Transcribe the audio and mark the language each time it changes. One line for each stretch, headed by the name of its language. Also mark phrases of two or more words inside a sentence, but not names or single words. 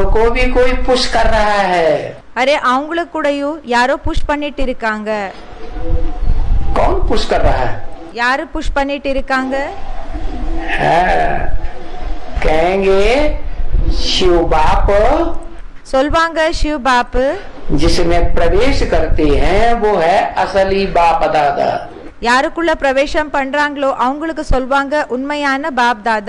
Hindi: भी कोई पुश कर रहा है।
Tamil: அரே அவங்களுக்கு கூடயும் யாரோ புஷ் பண்ணிட்டு இருக்காங்க.
Hindi: कौन पुश कर रहा है?
Tamil: யாரு புஷ் பண்ணிட்டு இருக்காங்க?
Hindi: कहेंगे शिव बाप,
Tamil: சொல்வாங்க शिव बाप,
Hindi: जिसमें प्रवेश करते हैं वो है असली बाप दादा।
Tamil: யாருக்குள்ள பிரவேசம் பண்றாங்களோ அவங்களுக்கு சொல்வாங்க உண்மையான பாப் தாதா.